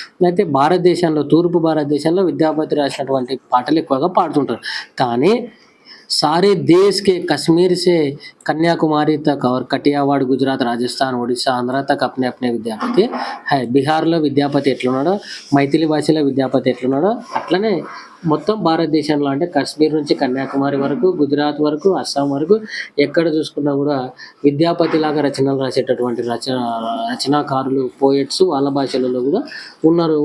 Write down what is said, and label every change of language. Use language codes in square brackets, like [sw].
[te] అయితే తూర్పు భారతదేశంలో విద్యాపతి రాసినటువంటి పాటలు ఎక్కువగా పాడుతుంటారు. [hi] కానీ सारे देश के कश्मीर से कन्याकुमारी तक और कटियावाड़, गुजरात, राजस्थान, ओडिशा, आंध्र तक अपने विद्यापति है. [te] బీహార్‌లో విద్యాపతి ఎట్లున్నాడో, మైథిలి భాషలో విద్యాపతి ఎట్లున్నాడో అట్లనే మొత్తం భారతదేశంలో అంటే కశ్మీర్ నుంచి కన్యాకుమారి వరకు, గుజరాత్ వరకు, అస్సాం వరకు ఎక్కడ చూసుకున్నా కూడా విద్యాపతిలాగా రచనలు రాసేటటువంటి రచనాకారులు, పోయెట్స్ వాళ్ళ భాషలలో కూడా ఉన్నారు.